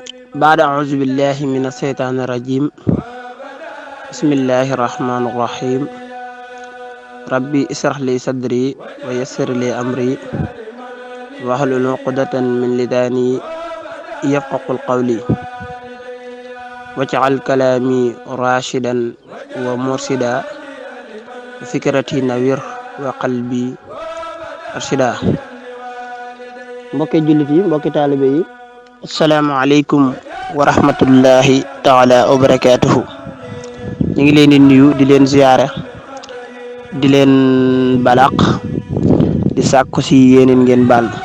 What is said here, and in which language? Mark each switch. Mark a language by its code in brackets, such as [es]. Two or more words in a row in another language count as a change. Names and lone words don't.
[ar] بعد أعوذ بالله من الشيطان الرجيم بسم الله الرحمن الرحيم ربي اشرح لي صدري ويسر لي أمري واحلل عقدة من لساني يفقهوا قولي واجعل كلامي راشدا ومرشدا وفكرتي نوير وقلبي أرشدا [wo] mbokki jullit yi mbokki taalibe yi [ar] السلام عليكم ورحمة الله تعالى وبركاته [wo] ñu ngi leen di nuyu di leen ziyaare di leen balaq di sàkku si yéeneen ngeen baal